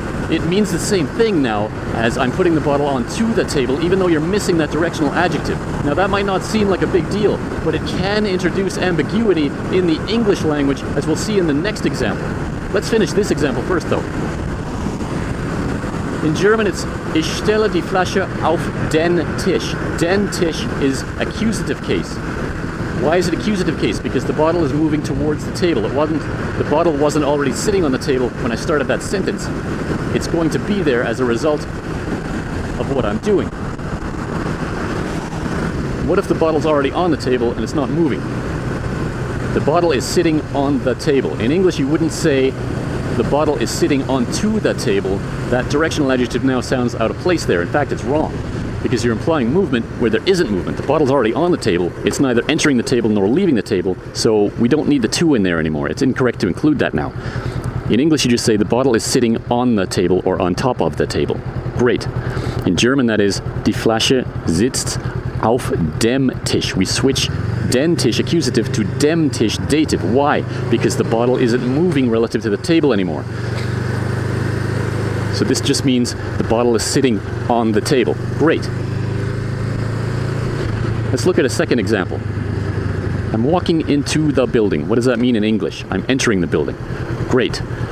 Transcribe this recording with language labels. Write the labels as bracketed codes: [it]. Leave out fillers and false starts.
[en] It means the same thing now as I'm putting the bottle onto the table, even though you're missing that directional adjective. Now, that might not seem like a big deal, but it can introduce ambiguity in the English language, as we'll see in the next example. Let's finish this example first, though. In German, it's [de] Ich stelle die Flasche auf den Tisch. [en] Den Tisch is accusative case. Why is it accusative case? Because the bottle is moving towards the table. The bottle wasn't already sitting on the table when I started that sentence. It's going to be there as a result of what I'm doing. What if the bottle's already on the table and it's not moving? The bottle is sitting on the table. In English, you wouldn't say the bottle is sitting onto the table. That directional adjective now sounds out of place there. In fact, it's wrong, because you're implying movement where there isn't movement. The bottle's already on the table. It's neither entering the table nor leaving the table, so we don't need the to in there anymore. It's incorrect to include that now. In English, you just say the bottle is sitting on the table or on top of the table. Great. In German, that is, [de] die Flasche sitzt auf dem Tisch. [en] We switch den Tisch accusative to dem Tisch dative. Why? Because the bottle isn't moving relative to the table anymore. So this just means the bottle is sitting on the table. Great. Let's look at a second example. I'm walking into the building. What does that mean in English? I'm entering the building. Great.